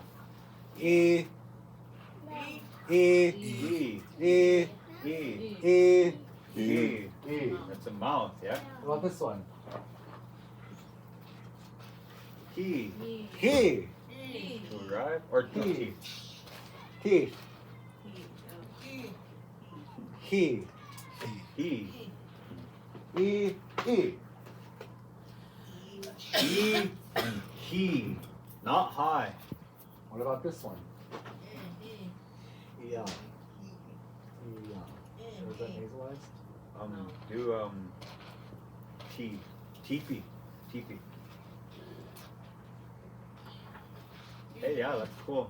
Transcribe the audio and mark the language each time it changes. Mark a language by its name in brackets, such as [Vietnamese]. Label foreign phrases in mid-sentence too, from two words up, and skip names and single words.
[English] E. E. E. E. E. E. E. E. That's a mouth, yeah? What about this one? He. He. To arrive or to He. teach? He. He. He. E. E. He and he. Not high. What about this one? Yeah. Yeah. Is that nasalized? Do T. Teepee. Teepee. Hey, yeah, that's cool.